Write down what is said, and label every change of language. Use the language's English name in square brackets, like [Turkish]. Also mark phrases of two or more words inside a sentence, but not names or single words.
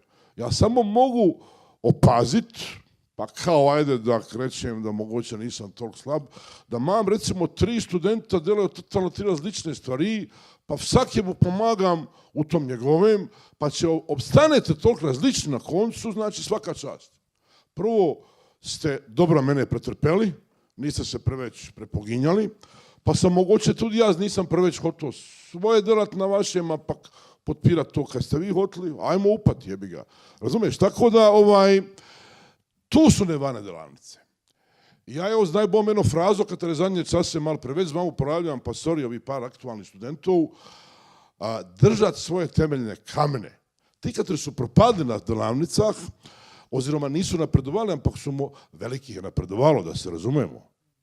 [Croatian] Ja samo mogu opazit, pa kao ajde da krećem da mogoče nisam toliko slab, da imam recimo 3 studenta delaju totalno 3 različne stvari, pa [Slovenian] vsakemu pomagam [Croatian] u tom njegovem, pa će obstanete toliko različni [Slovenian] na koncu, [Croatian] znači svaka čast. Prvo ste dobro mene pretrpeli, niste se preveć prepoginjali, pa sam mogoče tudi ja nisam preveć hotao svoje delat na vašem, a pak potpirat to kad ste vi hoteli, ajmo upati, jebi ga. Razumiješ? Tako da, tu su nevarne delavnice. [Slovenian] Ja evo zdaj bom eno frazo, katero zadnje čase malo preveč vam uporabljam, pa sorry, [Croatian] ovi par [Slovenian] aktualnih studentov, držat svoje temeljne kamene. [Croatian] Ti kateri su propadli na delavnicah, oziroma nisu napredovali, ampak su velikih je napredovalo, da se razumemo.